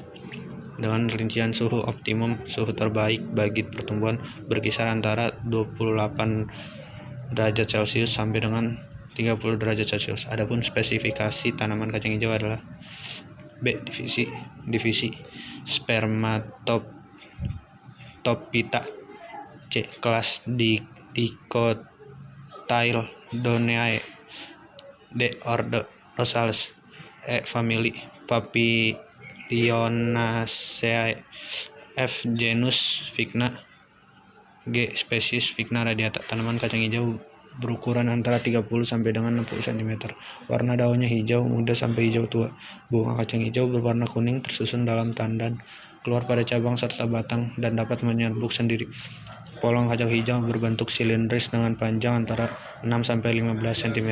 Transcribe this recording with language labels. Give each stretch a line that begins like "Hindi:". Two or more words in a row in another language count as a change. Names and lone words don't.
Indonesian: Dengan rincian suhu optimum, suhu terbaik bagi pertumbuhan berkisar antara 28 derajat Celcius sampai dengan 30 derajat Celcius. Adapun spesifikasi tanaman kacang hijau adalah B. Divisi Spermatophyta. C. Kelas Dicotyledonea. D. Ordo Rosales. E. Famili Papilionaceae. F. Genus Vigna. G. Spesies Vigna radiata. Tanaman kacang hijau berukuran antara 30 sampai dengan 60 cm. Warna daunnya hijau muda sampai hijau tua. Bunga kacang hijau berwarna kuning tersusun dalam tandan, keluar pada cabang serta batang, dan dapat menyerbuk sendiri. Polong kacang hijau berbentuk silindris dengan panjang antara 6 sampai 15 cm.